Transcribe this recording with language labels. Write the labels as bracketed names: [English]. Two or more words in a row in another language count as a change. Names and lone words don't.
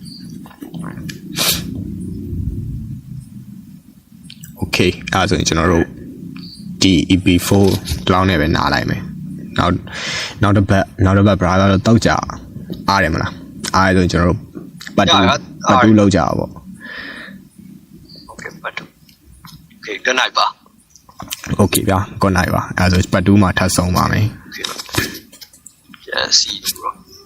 [Burmese] โอเคအဲ့ဆိုရင်ကျွန်တော်တို့ဒီ EP4 လောင်းနဲ့ပဲနားလိုက်မယ်နောက်တစ်ပတ် brother တော့တောက်ကြအားတယ်မလားအားဆိုရင်ကျွန်တော်တို့ပတ်တူလောက်ကြပါပေါ့ [English] Okay ပတ်တူ Okay good night ပါ [Burmese] Okay ဗျာ [English] good night [Burmese] ပါအဲ့ဒါဆိုပတ်တူမှာထပ်ဆုံးပါမယ် [English] Okay yes see you bro